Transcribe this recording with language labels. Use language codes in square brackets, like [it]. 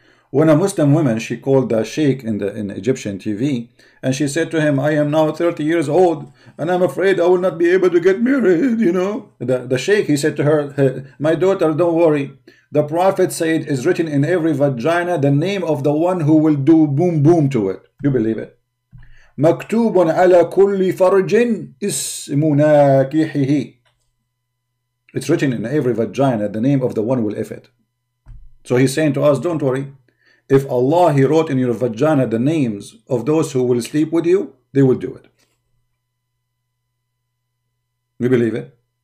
[en] When a Muslim woman, she called the sheikh in Egyptian TV, and she said to him, I am now 30 years old, and I'm afraid I will not be able to get married, you know. The sheikh, he said to her, my daughter, don't worry. The Prophet said, is written in every vagina the name of the one who will do boom boom to it. You believe it? [ar] مكتوب على كل فرج اسم ناكحه. [en] It's written in every vagina the name of the one who will if it. So he's saying to us, don't worry. If Allah, He wrote in your vagina the names of those who will sleep with you, they will do it. We believe it.